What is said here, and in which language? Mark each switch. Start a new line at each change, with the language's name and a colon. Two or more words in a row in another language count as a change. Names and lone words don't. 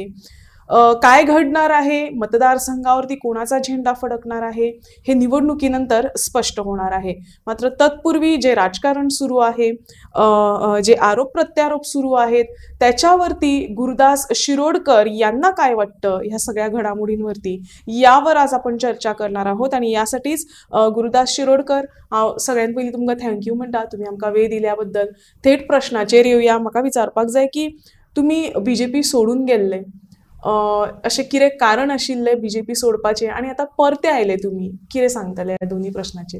Marathi: काय घडणार आहे, मतदारसंघावरती कोणाचा झेंडा फडकणार आहे, हे निवडणुकीनंतर स्पष्ट होणार आहे. मात्र तत्पूर्वी जे राजकारण सुरू आहे, जे आरोप प्रत्यारोप सुरू आहेत, त्याच्यावरती गुरुदास शिरोडकर यांना काय वाटतं ह्या सगळ्या घडामोडींवरती, यावर आज आपण चर्चा करणार आहोत.
Konkani: आणि यासाठीच गुरुदास शिरोडकर, सगळ्यात पयलीं तुमकां थँक्यू म्हणटा, तुम्ही आमकां वेळ दिल्याबद्दल. थेट प्रश्नाचेर येवया. म्हाका विचारपाक जाय की तुम्ही बीजेपी सोडून गेल्ले, अशें कितें कारण आशिल्ले बीजेपी सोडपाचे, आणि आता परते आयले तुम्ही, कितें सांगतले ह्या दोन्ही प्रश्नाचेर?